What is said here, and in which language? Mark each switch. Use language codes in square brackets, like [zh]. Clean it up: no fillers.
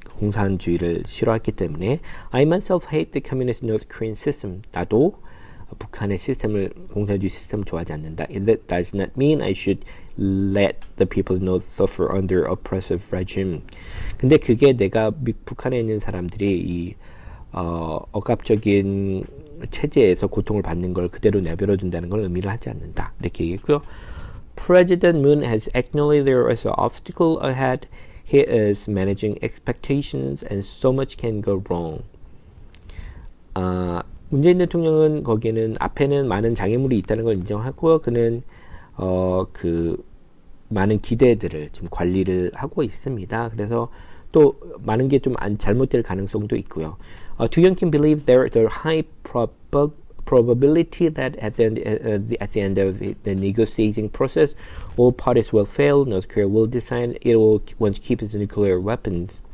[ko] 공산주의를 싫어했기 때문에 [en] I myself hate the communist North Korean system. [ko] 나도 북한의 시스템을 공산주의 시스템을 좋아하지 않는다. [en] That does not mean I should let the people of North suffer under oppressive regime. [ko] 근데 그게 내가 북한에 있는 사람들이 이 억압적인 체제에서 고통을 받는 걸 그대로 내버려 둔다는 걸 의미를 하지 않는다. 이렇게 얘기했고요. [en] President Moon has acknowledged there is an obstacle ahead. He is managing expectations and so much can go wrong. [ko] 문재인 대통령은 거기에는 앞에는 많은 장애물이 있다는 걸 인정하고요. 그는 그 많은 기대들을 지금 관리를 하고 있습니다. 그래서 또 많은 게 좀 잘못될 가능성도 있고요. [en] Do Young-kim believe there is a high probability that at the end of the negotiating process, all parties will fail. North Korea will decide it will want to keep its nuclear weapons.